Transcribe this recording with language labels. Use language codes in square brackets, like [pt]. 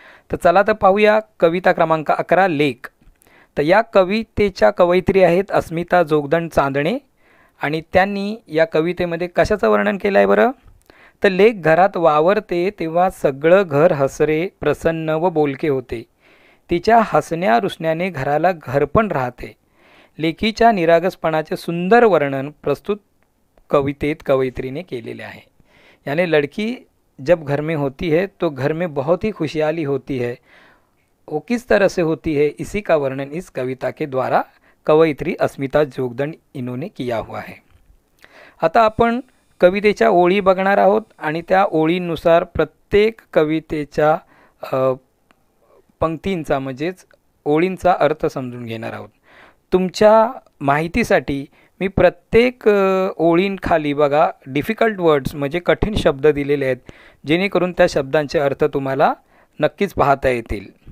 [mr] तर चला तर पाहूया कविता क्रमांक 11 लेख. तर या कवितेच्या कवयित्री आहेत अस्मिता जोगदंड चांदणे, आणि त्यांनी या कवितेमध्ये कशाचं वर्णन केलं आहे बरं? तर लेक घरात वावरते तेव्हा सगळं घर हसरे, प्रसन्न व बोलके होते. तिच्या हसण्या रुसण्याने घराला घरपण राहते. लेकीच्या निरागसपणाचे सुंदर वर्णन प्रस्तुत कवितेत कवयित्रीने केलेले आहे. [hi] यानी लड़की जब घर में होती है तो घर में बहुत ही खुशहाली होती है. वो किस तरह से होती है, इसी का वर्णन इस कविता के द्वारा कवयित्री अस्मिता जोगदंड इन्होंने किया हुआ है. [mr] आता आपण कवितेच्या ओळी बघणार आहोत आणि त्या ओळींनुसार प्रत्येक कवितेच्या पंक्तींचा म्हणजेच ओळींचा अर्थ समजून घेणार आहोत. तुमच्या माहितीसाठी मी प्रत्येक ओळींखाली बघा डिफिकल्ट वर्ड्स म्हणजे कठीण शब्द दिलेले आहेत, जेणेकरून त्या शब्दांचे अर्थ तुम्हाला नक्कीच पाहता येतील.